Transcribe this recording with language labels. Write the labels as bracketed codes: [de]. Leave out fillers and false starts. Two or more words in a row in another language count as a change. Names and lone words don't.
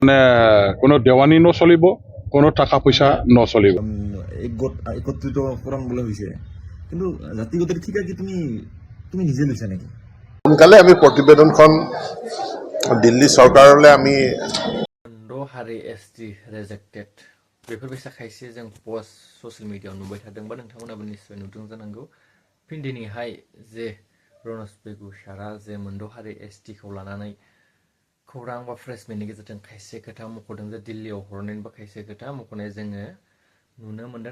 [as] মানে কোনো দেৱানী নচলিব, কোনো টাকা পইচা নচলিব। একত্ৰিতকৰণ বোলে হৈছে, কিন্তু জাতিগত ঠিকা কি তুমি নিজে লৈছা নেকি? সোনকালে আমি প্ৰতিবেদনখন দিল্লী চৰকাৰলৈ আমি [brx] हारि ST रेजेक्टेड बेफोरबायसा खायसे जों [en] post social mediaयाव [brx] नुबाय थादों बा नोंथांमोनाबो निश्चय नुदों जानांगौ। फिन दिनैहाय जे रनज बेगुसारा जे मोनद' हारि ST खौ लानानै खौरां बा प्रेसमेन्टनि गेजेरजों खायसे खोथा मख'दों जे दिल्लीयाव हरनायनि बा खायसे खोथा मख'नाय जोङो नुनो मोनदों।